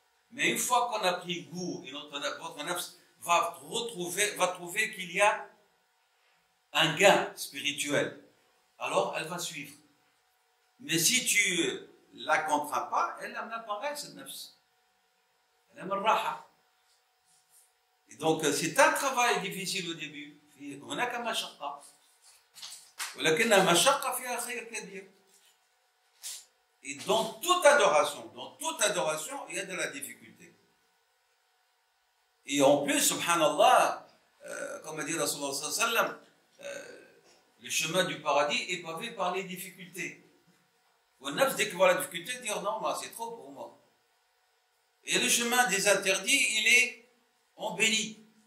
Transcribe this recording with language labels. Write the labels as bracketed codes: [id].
[fr] Mais une fois qu'on a pris goût et votre nafs va trouver qu'il y a un gain spirituel, alors elle va suivre. Mais si tu la contrains pas, elle n'apparaît cette nafs. Elle aime le raha. Et donc c'est un travail difficile au début. [ar] هناك مشقة. ولكن المشقة فيها خير كبير. [fr] Et dans toute adoration, il y a de la difficulté. Et en plus, subhanallah, comme a dit Rasulullah sallallahu alayhi wa sallam, le chemin du paradis est pavé par les difficultés. Au nafs, dès qu'il voit la difficulté, dire non, c'est trop pour moi. Et le chemin des interdits, il est embelli.